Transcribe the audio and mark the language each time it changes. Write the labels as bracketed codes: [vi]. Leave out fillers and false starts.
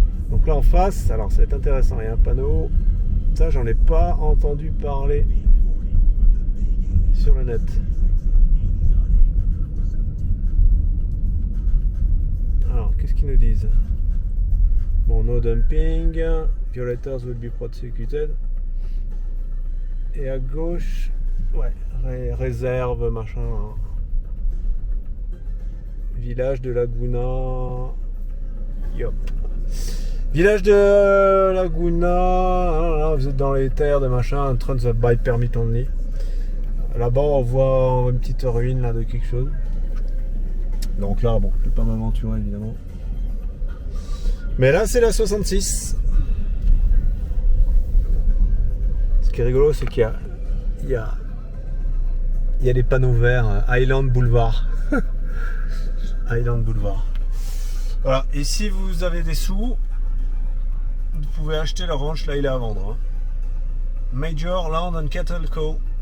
[fr] Donc là, en face, alors, ça va être intéressant, il y a un panneau, ça, j'en ai pas entendu parler sur le net. Alors, qu'est-ce qu'ils nous disent? [en] Bon, no dumping, violators will be prosecuted. [fr] Et à gauche, ouais, réserve, machin. Village de Laguna. Yop. Village de Laguna. Là, vous êtes dans les terres de machin. [en] Trans of by permit only. [fr] Là-bas, on voit une petite ruine là, de quelque chose. Donc là, bon, je ne vais pas m'aventurer évidemment. Mais là, c'est la 66. Ce qui est rigolo, c'est qu'il y a des panneaux verts. Island Boulevard. Island Boulevard. Voilà. Et si vous avez des sous, vous pouvez acheter le ranch. Là, il est à vendre. Hein. Major Land and Cattle Co.